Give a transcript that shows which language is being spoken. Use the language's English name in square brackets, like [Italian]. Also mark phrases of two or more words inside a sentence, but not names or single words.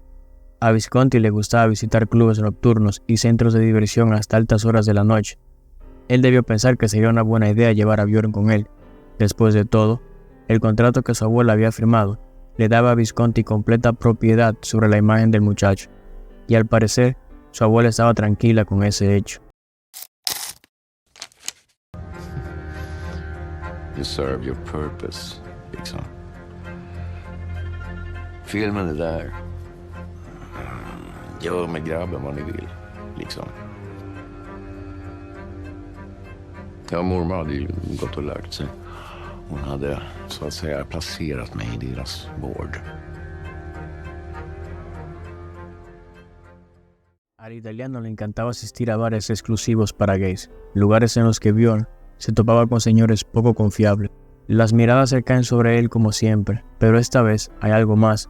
[Spanish] A Visconti le gustaba visitar clubes nocturnos y centros de diversión hasta altas horas de la noche. Él debió pensar que sería una buena idea llevar a Björn con él. Después de todo, el contrato que su abuela había firmado le daba a Visconti completa propiedad sobre la imagen del muchacho, y al parecer, su abuela estaba tranquila con ese hecho. [English] You serve your purpose, [Swedish] liksom. Filmen är där. Gör med grabben vad ni vill, liksom. Ja, mormor hade ju gått och lagt sig. Hon hade, så att säga, placerat mig i deras vård. [Spanish] Al italiano le encantaba asistir a bares exclusivos para gays, lugares en los que Björn se topaba con señores poco confiables. Las miradas se caen sobre él como siempre, pero esta vez hay algo más.